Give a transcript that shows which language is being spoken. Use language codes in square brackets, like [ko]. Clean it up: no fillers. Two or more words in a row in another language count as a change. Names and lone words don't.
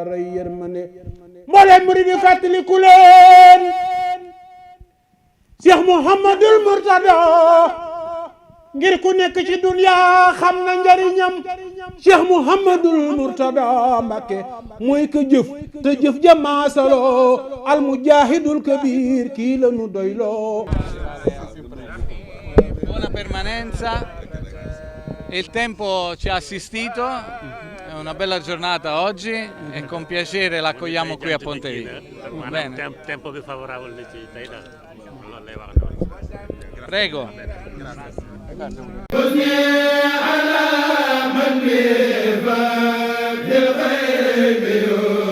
[wo] ray yërmande mbooleem murid yi fàttaliku leen Cheikh Mouhamadul Mourtada ngir ku nekk ci dunya xam na njariñam Cheikh Mouhamadul Mourtada Mbacke mooy ko jëf te jëf jamaasaloo [ar] المجاهد الكبير [wo] kii la nu doyloo. [it] Buona permanenza, il tempo ci ha assistito, è una bella giornata oggi e con piacere l'accogliamo qui a Pontevico. Bene. Tempo più favorevole ci dai da. Prego. [ar] على من